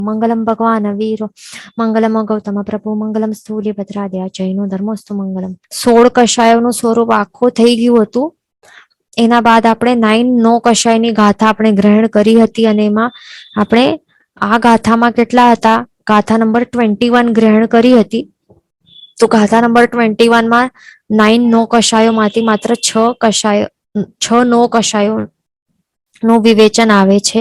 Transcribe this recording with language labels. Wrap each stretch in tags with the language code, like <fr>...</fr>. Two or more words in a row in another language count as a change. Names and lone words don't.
<sa>मंगलम भगवान वीरो मंगलम गौतम प्रभु मंगलम स्थूलिभद्राद्या जैनो धर्मोस्तु मंगलम।</sa> <gu>16 કશાયોનું સ્વરૂપ આખું થઈ ગયું હતું. એના બાદ આપણે 9 નો કશાયની ગાથા આપણે ગ્રહણ કરી હતી અને એમાં આપણે આ ગાથામાં કેટલા હતા? ગાથા નંબર 21 ગ્રહણ કરી હતી. તો ગાથા નંબર 21 માં 9 નો કશાયોમાંથી માત્ર 6 નો કશાયો નું વિવેચન આવે છે.</gu>